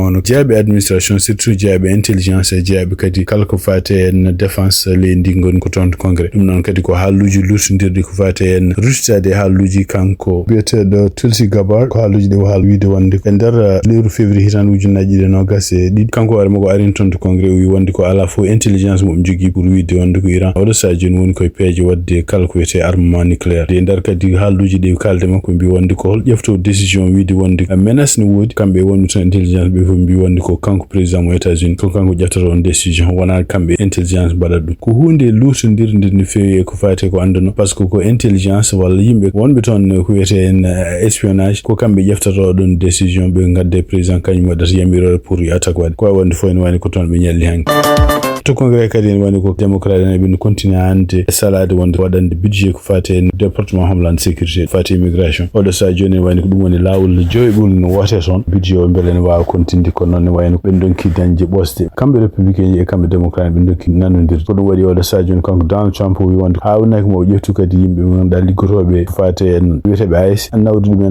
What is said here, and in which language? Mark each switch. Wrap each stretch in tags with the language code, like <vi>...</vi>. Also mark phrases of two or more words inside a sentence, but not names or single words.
<ff>hono jeeyaɓe administration surtout jeeyaɓe intelligence e jeeyaɓe kadi kala ko fate en défense leydi ngoni ko toon to congrès ɗum noon kadi ko haalluji lurtodirɗi ko fate en ruttitade haalluji kanko biyeteɗo Tulsi Gabbard ko haalluji ɗe o haal wiide wonde e nder lewru février hitande ujunaji ɗiɗi nogas e ɗiɗi kanko waɗa mo ko arini toon to congrès o wi wonde ko ala fof intelligence mo jogui pour wiide wonde ko Iran oɗo sa joni woni koye peeje wadde kala ko wiyete</ff> <fr>armement nucléaire</fr> <ff>de nder kadi haalluji ɗi kalde makko mbi wonde ko hol ƴefto décision wiide wonde menace ne woodi kamɓe wonɓe toon intelligence ɓe fof mbi wonde ko kanko président mo États-Unis ko kanko ƴettata on décision wona kamɓe intelligence mbaɗat ɗum ko hunde lutodirde no feewi e ko fate ko andano</ff> <fr>par ce que</fr> <ff>ko intelligence walla yimɓe wonɓe toon ko wiyete en espionnage ko kamɓe ƴeftata ɗon décision ɓe gadde président kañum waɗata yamirore pour yo attaque waɗe ko wonde fof ne wani ko toon ɓe ñalli hanki to congrès kadi en wani ko démocrate en ɓe continue hande salade wonde waɗande budget ko fate en département homeland sécurité fate immigration oɗo sa joni en wani ko ɗum woni lawol joyɓol no wote toon budget o beele ne wawa continde ko noon ne wayno ɓen donki dañde ɓosde kamɓe républicain ji e kamɓe démocrate ɓe donki nanodir ko ɗum waɗi oɗo sa joni kanko Donald Trump wi wonde hawnaki mo ƴeftu kadi yimɓe mo ganduɗa liggotoɓe ko fate en wiyeteɓe AIS nawde ɗumen</ff>